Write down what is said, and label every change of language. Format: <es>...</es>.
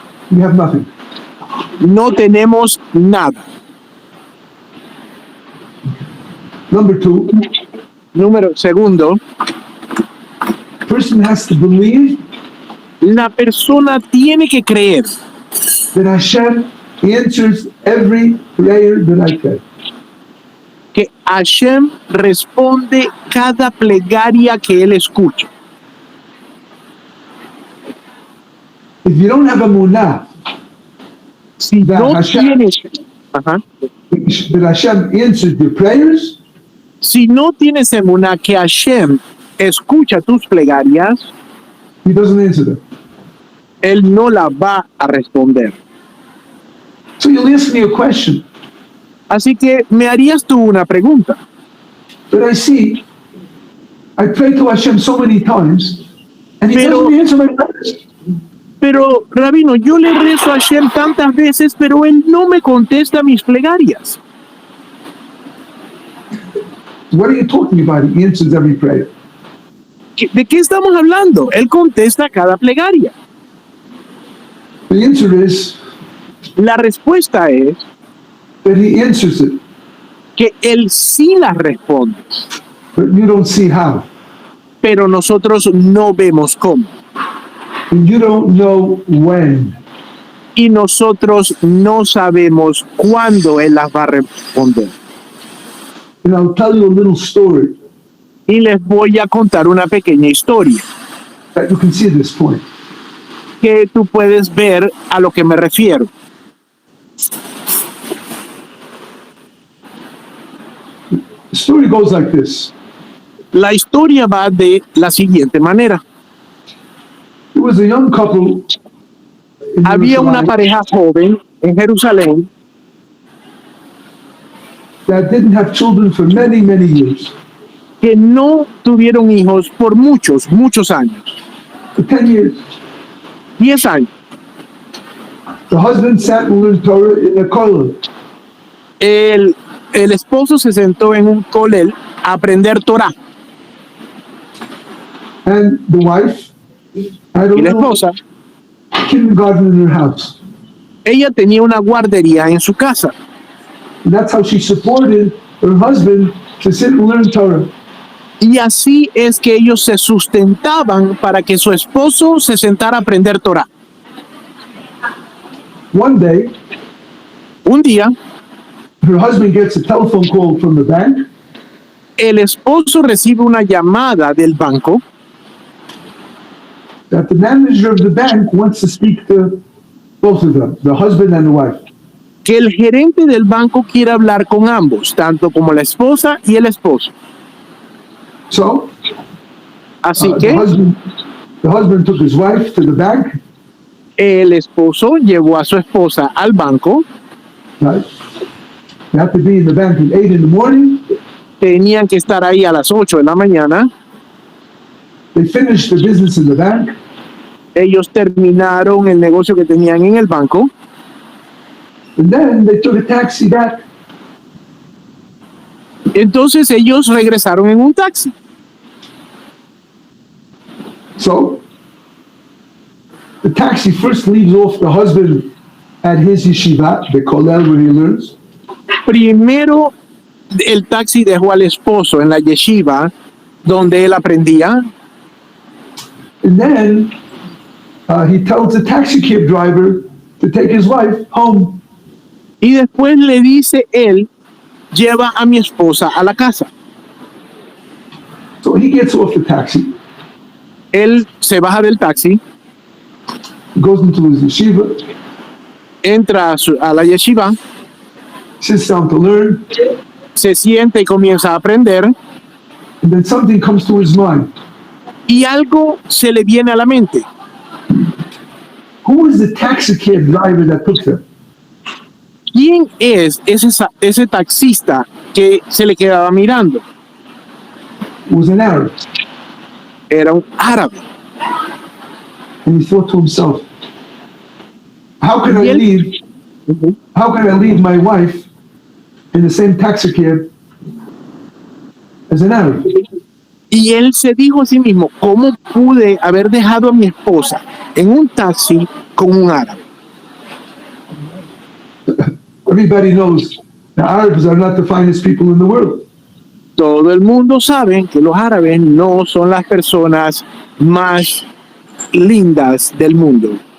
<en>you have nothing.</en> <es>no tenemos nada.</es> <en>Number two,</en> <es>Número segundo,</es> <en>person has to believe</en> <es>la persona tiene que creer</es> <en>that Hashem answers every prayer that I pray.</en> <es>que Hashem responde cada plegaria que él escucha.</es> <en>If you don't have a munah</en> <es>Si</es> <en>that</en> <es>no</es> <en>Hashem,</en> <es>tienes, ajá,</es> <en>that Hashem answered your prayers,</en> <es>si no tienes emuná que Hashem escucha tus plegarias,</es> <en>He doesn't answer them.</en> <es>él no la va a responder.</es> <en>So you'll ask me a question</en> <es>Así que me harías tú una pregunta.</es> <en>that I see. I pray to Hashem so many times, and He</en> <es>Pero-</es> <en>doesn't answer my prayers.</en> <es>Pero, Rabino, yo le rezo a Hashem tantas veces, pero él no me contesta mis plegarias.</es> <en>What are you talking about? He answers every prayer.</en> <es>¿De qué estamos hablando? Él contesta cada plegaria.</es> <en>The answer is</en> <es>La respuesta es</es> <en>that He answers it,</en> <es>que él sí las responde,</es> <en>but you don't see how.</en> <es>pero nosotros no vemos cómo.</es> <en>And you don't know when.</en> <es>Y nosotros no sabemos cuándo él las va a responder.</es> <en>And I'll tell you a little story</en> <es>Y les voy a contar una pequeña historia</es> <en>that you can see this point.</en> <es>que tú puedes ver a lo que me refiero.</es> <en>The story goes like this.</en> <es>La historia va de la siguiente manera.</es> <en>There was a young couple in</en> <es>Había una</es> <en>Jerusalem</en> <es>pareja joven en Jerusalén</es> <en>that didn't have children for many, many years.</en> <es>que no tuvieron hijos por muchos, muchos años.</es> <en>For 10 years.</en> <es>10 años.</es> <en>The husband sat and learned Torah in a kollel.</en> <es>El esposo se sentó en un colel a aprender Torah.</es> <en>And the wife had a</en> <es>Y la</es> <en>little</en> <es>esposa,</es> <en>kindergarten in her house.</en> <es>ella tenía una guardería en su casa.</es> <en>And that's how she supported her husband to sit and learn Torah.</en> <es>Y así es que ellos se sustentaban para que su esposo se sentara a aprender Torah.</es> <en>One day,</en> <es>Un día,</es> <en>her husband gets a telephone call from the bank</en> <es>el esposo recibe una llamada del banco</es> <en>that the manager of the bank wants to speak to both of them, the husband and the wife.</en> <es>que el gerente del banco quiere hablar con ambos, tanto como la esposa y el esposo.</es> <en>So,</en> <es>Así</es> <en>the</en> <es>que</es> <en>husband took his wife to the bank,</en> <es>el esposo llevó a su esposa al banco.</es> <en>right? They have to be in the bank at 8 in the morning.</en> <es>Tenían que estar ahí a las 8 de la mañana.</es> <en>They finished the business in the bank.</en> <es>Ellos terminaron el negocio que tenían en el banco.</es> <en>And then they took a taxi back.</en> <es>Entonces ellos regresaron en un taxi.</es> <en>So, the taxi first leaves off the husband at his yeshiva, the kollel where he learns.</en> <es>Primero el taxi dejó al esposo en la yeshiva donde él aprendía.</es> <en>And then he tells the taxi cab driver to take his wife home.</en> <es>Y después le dice él, lleva a mi esposa a la casa.</es> <en>So he gets off the taxi,</en> <es>Él se baja del taxi,</es> <en>goes into his yeshiva,</en> <es>entra a la yeshiva,</es> <en>sits down to learn,</en> <es>se sienta y comienza a aprender.</es> <en>and then something comes to his mind.</en> <es>Y algo se le viene a la mente.</es> <en>Who is the taxi cab driver that took them?</en> <es>¿Quién es ese taxista que se le quedaba mirando?</es> <en>It was an Arab.</en> <es>Era un árabe.</es> <en>And he thought to himself, how can I</en> <es>Y él-</es> <en>leave? How can I leave my wife in the same taxi cab as an Arab?</en> <es>Y él se dijo a sí mismo, ¿cómo pude haber dejado a mi esposa en un taxi con un árabe?</es> <en>Everybody knows the Arabs are not the finest people in the world.</en> <es>Todo el mundo sabe que los árabes no son las personas más lindas del mundo.</es>